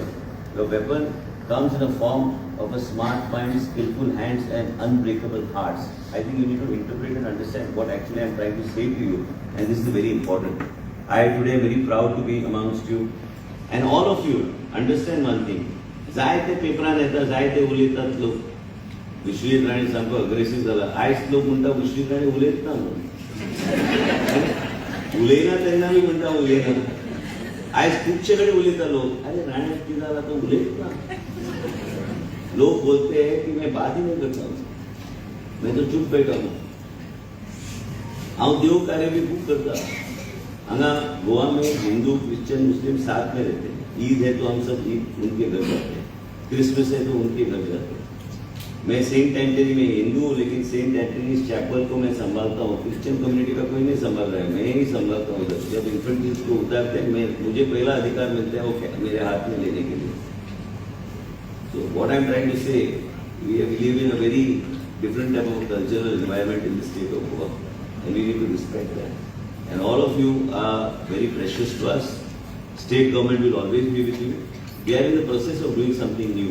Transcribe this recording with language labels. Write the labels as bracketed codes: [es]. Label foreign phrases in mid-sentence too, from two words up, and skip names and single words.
[en] Your weapon comes in a form of a smart mind, skillful hands and unbreakable hearts. I think you need to interpret and understand what actually I am trying to say to you. And this is very important. I today am very proud to be amongst you. And all of you understand one thing. [kok] जायते पेपरान येता जायते उलयतात लोक विश्वजीत राणे सामको अग्रेसिव्ह झाला आयज लोक म्हणटा विश्वजीत राणे उलयत ना उलयना तेन्ना मी म्हणटा उलयना आयज खुबशे कडेन उलयता लोक अरे राणे कितें जाला तो उलयत ना [hi] लोग बोलते हैं कि मैं बात ही नहीं करता हूँ मैं तो चुप बैठा हूँ हाउ देव कार्य भी खूब करता हांगा गोवा में हिंदू क्रिश्चियन मुस्लिम साथ में रहते हैं ईद है तो हम सब ईद उनके घर जाते हैं क्रिसमस है तो उनके घर जाते हैं मैं सेंट एंटनी में हिंदू हूँ लेकिन सेंट एंटनीज चैपल को मैं संभालता हूँ [en] Christian community [hi] का कोई नहीं संभाल रहा है मैं ही संभालता हूँ उधर जब इन्फेंट्रीज को उतारते हैं मुझे पहला अधिकार मिलता है वो मेरे हाथ में लेने के लिए [en] So what I am trying to say, we live in a very different type of cultural environment in the state of Goa and we need to respect that. And all of you are very precious to us. State government will always be with you. We are in the process of doing something new.